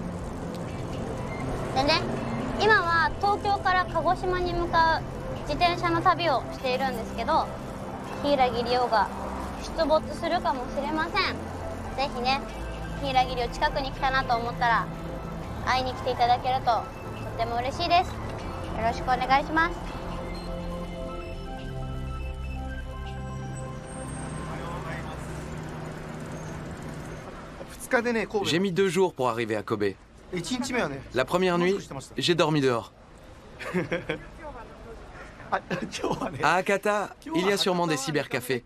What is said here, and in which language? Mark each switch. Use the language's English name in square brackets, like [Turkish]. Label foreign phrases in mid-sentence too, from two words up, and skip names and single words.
[Japanese] でね、今は東京から鹿児島に向かう自転車の旅をしているんですけど、柊理央が出没するかもしれません。ぜひね、柊理央近くに来たなと思ったら会いに来ていただけるととっても嬉しいです。よろしくお願いします。 [French] J'ai mis 2 jours pour arriver à Kobe. La première nuit, j'ai dormi dehors. À Hakata, il y a sûrement des cybercafés.